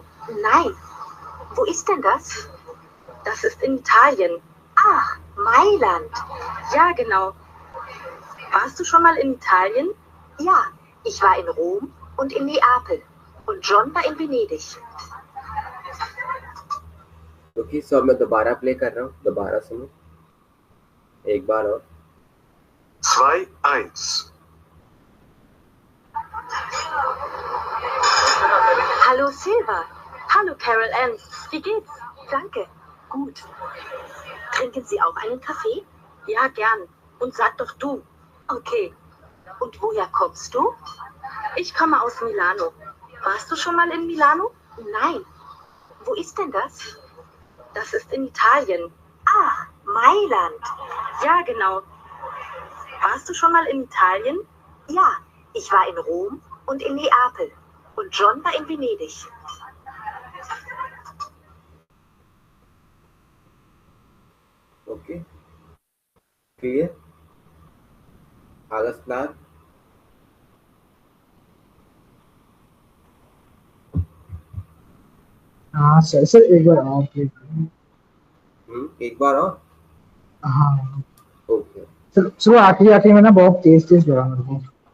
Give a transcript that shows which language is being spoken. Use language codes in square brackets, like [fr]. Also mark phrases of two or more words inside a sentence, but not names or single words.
[de] Nein. Wo ist denn das? Das ist in Italien. Ach, Mailand. Ja, genau. Warst du schon mal in Italien? Ja, ich war in Rom und in Neapel. Und John war in Venedig. [hi] ओके, सो मैं दोबारा प्ले कर रहा हूँ, दोबारा सुनो एक बार और। [de] 2-1. Hallo Silva. Hallo Carol Ann. Wie geht's? Danke. Gut. Trinken Sie auch einen Kaffee? Ja, gern. Und sag doch du. Okay. Und woher kommst du? Ich komme aus Milano. Warst du schon mal in Milano? Nein. Wo ist denn das? Das ist in Italien. Ah, Mailand. Ja, genau. Warst du schon mal in Italien? Ja, ich war in Rom und in Neapel. Und John war in Venedig. [en] okay, clear? [de] alles klar? [hi] हाँ [en] sir sir [hi] एक बार आप एक बार और। हाँ ओके। [en] sir sir [hi] वो आखिरी आखिरी में ना बहुत तेज तेज लगा मेरे को।